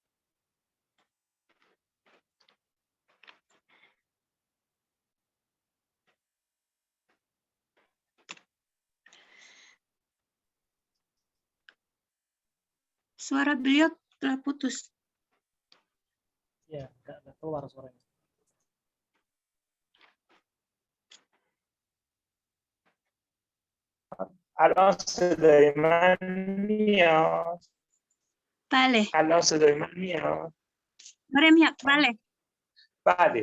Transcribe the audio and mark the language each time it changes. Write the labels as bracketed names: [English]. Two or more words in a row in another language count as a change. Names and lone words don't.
[Indonesian] Suara beliau telah putus. Ya, nggak keluar suaranya. [Persian] الان صدای من میاد؟ بله. الان صدای من میاد؟ بله. بله.